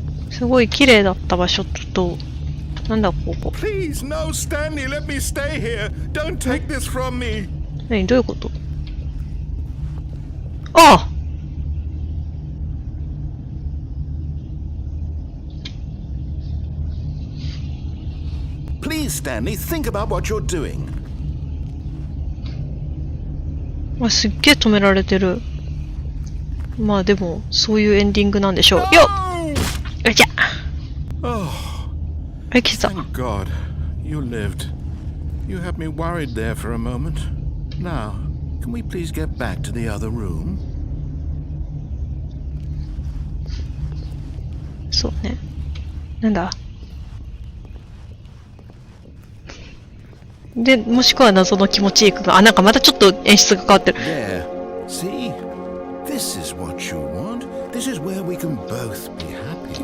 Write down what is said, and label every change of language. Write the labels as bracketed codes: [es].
[ja] すごい綺麗だった場所と、なんだここ。 [en] Please, no, Stanley, let me stay here. Don't take this from me. [ja] 何？どういうこと？ああ！ [en] Please, Stanley, think about what you're doing. [ja] あ、すっげえ止められてる。まあでも、そういうエンディングなんでしょう。よっ！よいしょ！ [en] Oh, [ja] はい、来た。 [en] thank God. You lived. You had me worried there for a moment. Now, can we please get back to the other room? [ja] そうね。なんだ？で、もしくは謎の気持ちいいが、あ、なんかまたちょっと演出が変わってる。 [en] There. See? This is what you want. This is where we can both be happy.